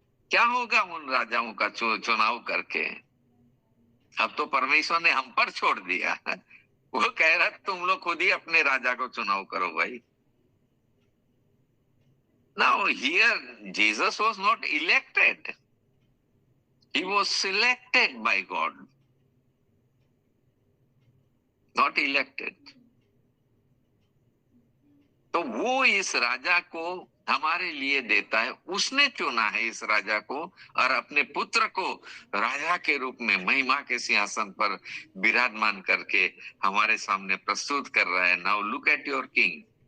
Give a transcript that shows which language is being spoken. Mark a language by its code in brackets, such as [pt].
[hi] क्या होगा उन राजाओं का चुनाव करके? अब तो परमेश्वर ने हम पर छोड़ दिया। वो कह रहा तुम लोग खुद ही अपने राजा को चुनाव करो भाई। [en] Now here Jesus was not elected. He was selected by God, not elected. [hi] तो वो इस राजा को हमारे लिए देता है, उसने चुना है इस राजा को और अपने पुत्र को राजा के रूप में महिमा के सिंहासन पर विराजमान करके हमारे सामने प्रस्तुत कर रहा है। [en] Now look at your king.